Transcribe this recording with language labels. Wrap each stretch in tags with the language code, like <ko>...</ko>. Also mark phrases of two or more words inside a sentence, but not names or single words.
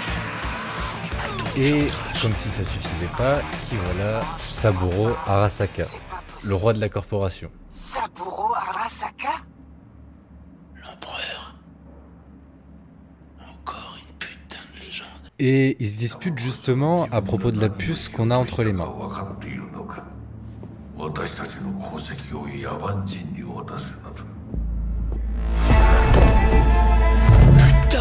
<fr>Et comme si ça suffisait pas, qui voilà, Saburo Arasaka, C'est pas possible. le roi de la corporation. Saburo Arasaka? L'empereur. Encore une putain de légende. Et ils se disputent justement à propos de la puce qu'on a entre les mains.</fr> <ja>分かっているのか。私たちの功績を野蛮人に渡すなど。</ja> <fr>Putain.</fr>